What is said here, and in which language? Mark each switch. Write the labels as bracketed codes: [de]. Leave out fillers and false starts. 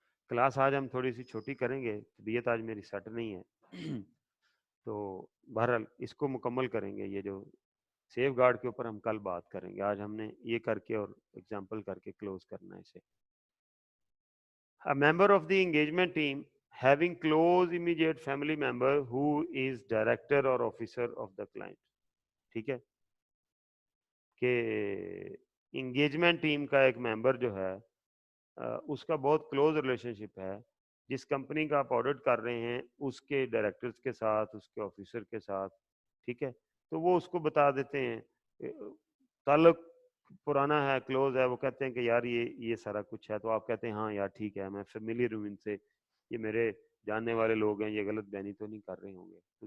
[ur] Class آج ہم تھوڑی سی چھوٹی کریں گے, طبیعت آج میری سیٹ نہیں ہے, تو بہرحال اس کو مکمل کریں گے. یہ جو سیف گارڈ کے اوپر ہم کل بات کریں گے, آج ہم نے یہ کر کے اور ایگزامپل کر کے کلوز کرنا ہے اسے. [en] A member of the engagement team having close immediate family member who is director or officer of the client. [ur] ٹھیک ہے, کہ انگیجمنٹ ٹیم کا ایک ممبر جو ہے اس کا بہت کلوز ریلیشن شپ ہے, جس کمپنی کا آپ آڈٹ کر رہے ہیں اس کے ڈائریکٹرز کے ساتھ, اس کے آفیسر کے ساتھ, ٹھیک ہے, تو وہ اس کو بتا دیتے ہیں, تعلق پرانا ہے, کلوز ہے, وہ کہتے ہیں کہ یار یہ سارا کچھ ہے, تو آپ کہتے ہیں ہاں یار ٹھیک ہے, میں فیملیئر ہوں ان سے, یہ میرے جاننے والے لوگ ہیں, یہ غلط بیانی تو نہیں کر رہے ہوں گے.